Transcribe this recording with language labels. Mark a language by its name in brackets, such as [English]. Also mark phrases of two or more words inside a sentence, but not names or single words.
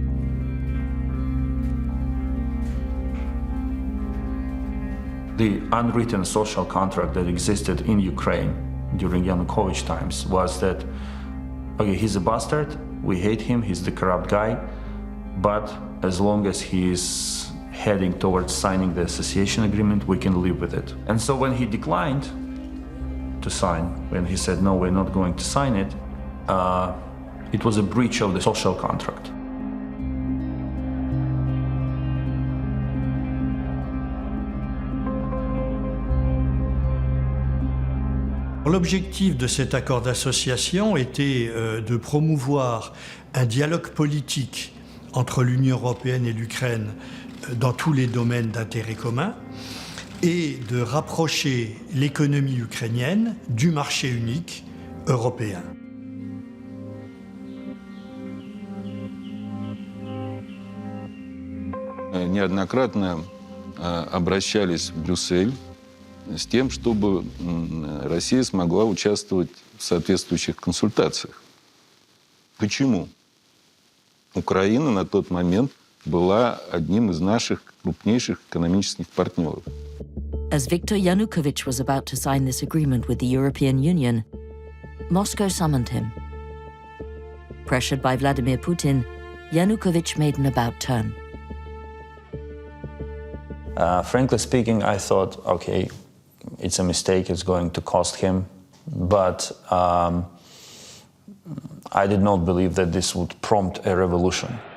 [English] The unwritten social contract that existed in Ukraine during Yanukovych times was that, okay, he's a bastard, we hate him, he's the corrupt guy, but as long as he's heading towards signing the association agreement, we can live with it. And so when he declined to sign, when he said, no, we're not going to sign it, it was a breach of the social contract. [French] L'objectif de cet accord d'association était de promouvoir un dialogue politique entre l'Union européenne et l'Ukraine dans tous les domaines d'intérêt commun et de rapprocher l'économie ukrainienne du marché unique européen. [Russian] Неоднократно обращались в Брюссель с тем, чтобы Россия смогла участвовать в соответствующих консультациях. Почему? Украина на тот момент была одним из наших крупнейших экономических партнеров. [English] As Viktor Yanukovych was about to sign this agreement with the European Union, Moscow summoned him. Pressured by Vladimir Putin, Yanukovych made an about-turn. Frankly speaking, I thought, okay, it's a mistake, it's going to cost him, but I did not believe that this would prompt a revolution.